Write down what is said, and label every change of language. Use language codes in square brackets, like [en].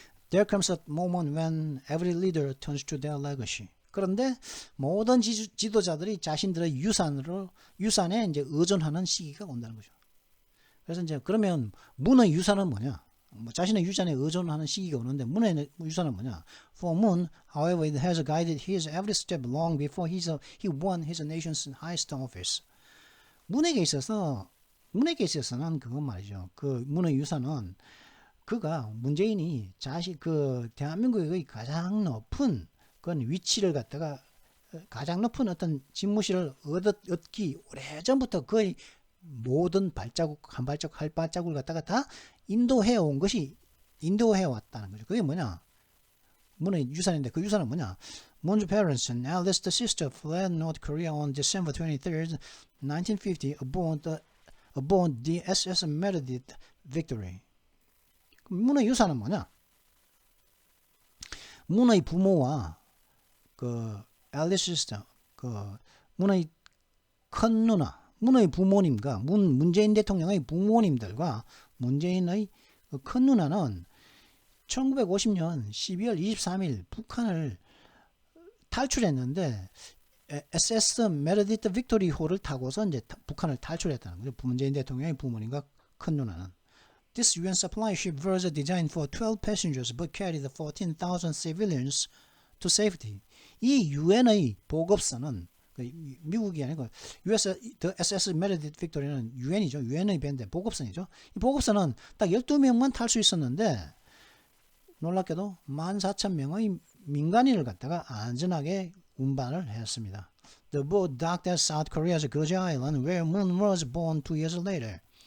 [en] There comes a moment when every leader turns to their legacy. [ko] 그런데 모든 지도자들이 자신들의 유산에 이제 의존하는 시기가 온다는 거죠. 그래서 이제 그러면 문의 유산은 뭐냐? 자신의 유산에 의존하는 시기가 오는데 문의 유산은 뭐냐? [en] For Moon, however, it has guided his every step long before he won his nation's highest office. [ko] 문에게 있어서는 그건 말이죠. 그 문의 유산은 그가 문재인이 대한민국의 가장 높은 그건 위치를 갖다가 가장 높은 어떤 집무실을 얻기 오래전부터 거의 모든 한 발자국을 갖다가 다 인도해 왔다는 거죠. 그게 뭐냐? 문의 유산인데 그 유산은 뭐냐? [en] Moon's parents and eldest sister fled North Korea on December 23rd, 1950 aboard the SS Meredith Victory. [ko] 문의 유산은 뭐냐? 문의 부모와 [en] eldest sister, [ko] 문의 큰 누나, 문의 부모님과 문재인 대통령의 부모님들과 문재인의 큰 누나는 1950년 12월 23일 북한을 탈출했는데 SS 메르디트 빅토리호를 타고서 이제 북한을 탈출했다는 거죠. 문재인 대통령의 부모님과 큰 누나는. [en] This UN supply ship was designed for 12 passengers but carried 14,000 civilians to safety. [ko] 이 UN의 보급선은 미국이 아니고 SS 메르디트 빅토리는 UN이죠. UN의 배인데 보급선이죠. 이 보급선은 딱 12명만 탈 수 있었는데 놀랍게도 14,000명의 민간인을 갖다가 안전하게 운반을 했습니다. [en] The boat docked at South Korea's Goje Island, where Moon was born 2 years later.